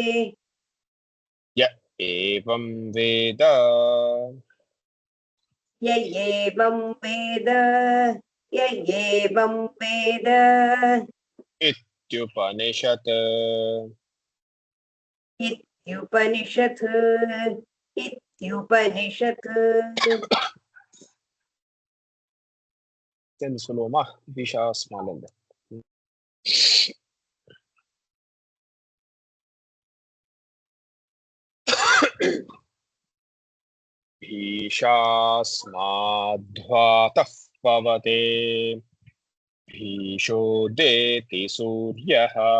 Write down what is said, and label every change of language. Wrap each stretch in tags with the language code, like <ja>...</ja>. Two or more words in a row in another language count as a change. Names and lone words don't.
<sa>य एवं वेद य एवं वेद इत्युपनिषत् इत्युपनिषत्</sa> <ta>சேர்ந்து சொல்லுவோமா</ta> <sa>விஷா ஸ்மாலந்த भीषास्माद्ध्वातः पवते भीषोदेति सूर्यः</sa>